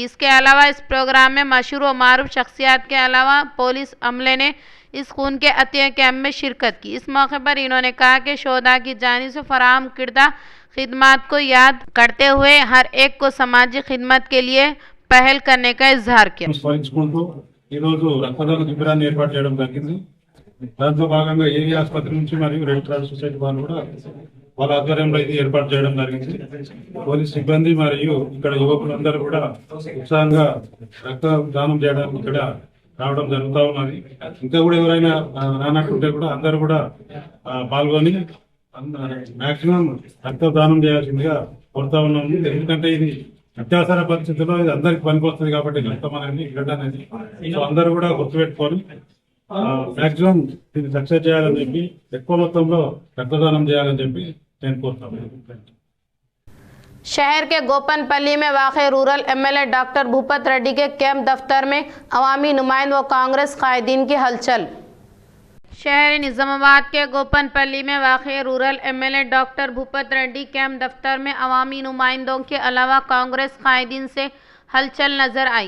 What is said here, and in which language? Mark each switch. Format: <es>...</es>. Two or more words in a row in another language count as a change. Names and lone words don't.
<ur>اس کے علاوہ اس پروگرام میں مشہور و معروف شخصیات کے علاوہ پولیس عملے نے اس خون کے عطیہ کیمپ میں شرکت کی. اس موقع پر انہوں نے کہا کہ شہدا کی جانب سے فراہم کردہ خدمت کو یاد کرتے ہوئے ہر ایک کو سماجی خدمت کے لیے پہل کرنے کا اظہار کیا.</ur> <te>దాంతో భాగంగా ఏరియా ఆసుపత్రి నుంచి మరియు రెడ్ క్రాస్ సొసైటీ వాళ్ళు కూడా వాళ్ళ ఆధ్వర్యంలో ఇది ఏర్పాటు చేయడం జరిగింది. పోలీస్ సిబ్బంది మరియు ఇక్కడ యువకులందరూ కూడా ఉత్సాహంగా రక్తదానం చేయడానికి ఇక్కడ రావడం జరుగుతూ ఉన్నది. ఇంకా కూడా ఎవరైనా రానట్టుంటే కూడా అందరూ కూడా పాల్గొని మాక్సిమం రక్తదానం చేయాల్సిందిగా కోరుతా ఉన్నాము. ఎందుకంటే ఇది అత్యవసర పరిస్థితుల్లో ఇది అందరికి పనికొస్తుంది కాబట్టి రక్తం అనేది బ్లడ్ అనేది సో అందరూ కూడా గుర్తుపెట్టుకొని</te> <en>maximum success</en> <te>చేయాలని చెప్పి ఎక్కువ మొత్తంలో రక్తదానం చేయాలని చెప్పి నేను కోరుతున్నాను.</te> <ur>شہر کے گوپن پلی میں واقع</ur> <en>rural MLA</en> <ur>ڈاکٹر بھوپت ریڈی کے کیمپ دفتر میں عوامی نمائند و کانگریس قائدین کی ہلچل. شہر نظام آباد کے گوپن پلی میں واقع</ur> <en>rural MLA</en> <ur>ڈاکٹر بھوپت ریڈی کیمپ دفتر میں عوامی نمائندوں کے علاوہ کانگریس قائدین سے ہلچل نظر آئی.</ur>